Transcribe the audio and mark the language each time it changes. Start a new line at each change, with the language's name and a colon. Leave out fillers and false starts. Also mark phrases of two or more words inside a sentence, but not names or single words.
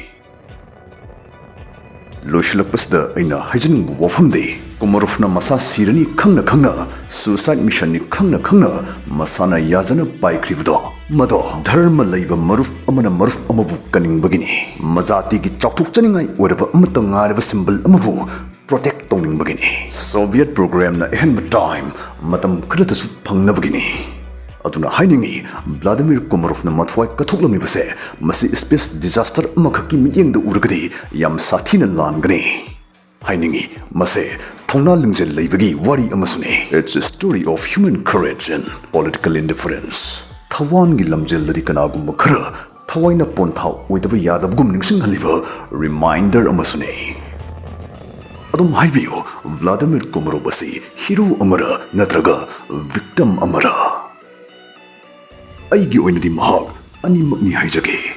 Manipuri: Loshilakpasda aina hajin wafamde Komarov na masa sirani khangna
English: suicide mission
Manipuri: ni khangna masana yazana paikribdo mado dharma leiba maruf amabu kaningbagini mazati ki chokthuk chaningai oraba amata ngaraba symbol amabu protect tongningbagini Soviet program na ehenba time matam khadatasu phangnabagini. Aduna hainingi Vladimir Komarov na mathwai kathoklami base masi
English: space disaster
Manipuri: amakaki mityengda uragadi yam sathina langani. Hainingi mase thongna lingjel leibagi wari amasune.
English: It's a story of human courage and political indifference.
Manipuri: Thawan gi lamjel ladi kanagumba khara thawaina ponthaw oidaba yadabgum ningsinghaliba reminder amasune. Adum haibiyo Vladimir Komarov asi hero amara natraga victim amara. Aigi oinadi mahak animakni haijage.